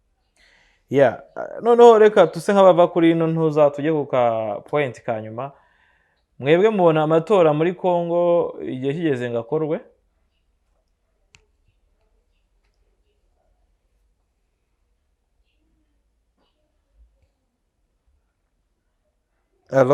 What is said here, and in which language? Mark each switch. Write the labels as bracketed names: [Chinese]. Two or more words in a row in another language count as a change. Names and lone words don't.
[Kinyarwanda] Noneho reka tuse nk'abava kuri ino ntuza tujye ku ka point ka nyuma. mwebwe mubona amatora muri Congo igihe kigeze ngo akorwe? Allo,